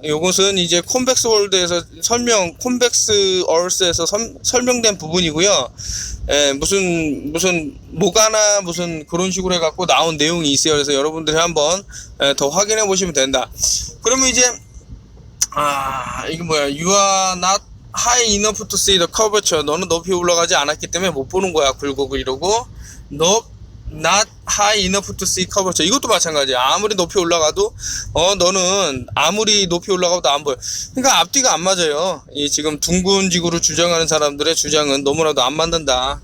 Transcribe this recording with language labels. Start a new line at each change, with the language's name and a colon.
Korean: 요것은 이제 콘벡스 월드에서 콘벡스 얼스에서 설명된 부분이고요. 무슨 모가나 무슨 그런 식으로 해갖고 나온 내용이 있어요. 그래서 여러분들이 한번 더 확인해 보시면 된다. 그러면 이제 이게 뭐야?
English: You are not high enough to see the curvature.
Korean: 너는 높이 올라가지 않았기 때문에 못 보는 거야, 굴곡을. 이러고
English: not high enough to see curvature.
Korean: 이것도 마찬가지야. 아무리 높이 올라가도 너는 아무리 높이 올라가도 안 보여. 그러니까 앞뒤가 안 맞아요. 이 지금 둥근 지구를 주장하는 사람들의 주장은 너무나도 안 맞는다.